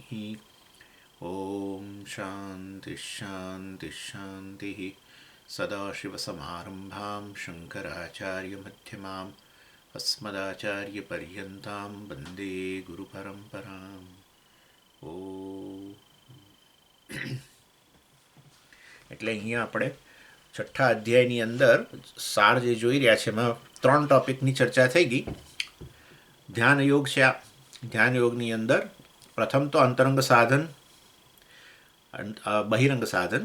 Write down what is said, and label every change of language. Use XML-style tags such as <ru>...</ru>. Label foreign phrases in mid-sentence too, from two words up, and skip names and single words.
<sa>ॐ शान्तिः शान्तिः शान्तिः सदाशिवसमारम्भां शङ्कराचार्यमध्यमाम् अस्मदाचार्यपर्यन्तां वन्दे गुरुपरम्पराम् ॐ</sa> <gu>એટલે અહીંયા આપણે છઠ્ઠા અધ્યાયની અંદર સાર જે જોઈ રહ્યા છે એમાં 3 ટોપિકની ચર્ચા થઈ ગઈ. ધ્યાન યોગ છે. આ ધ્યાન યોગની અંદર પ્રથમ તો અંતરંગ સાધન, બહિરંગ સાધન.</gu>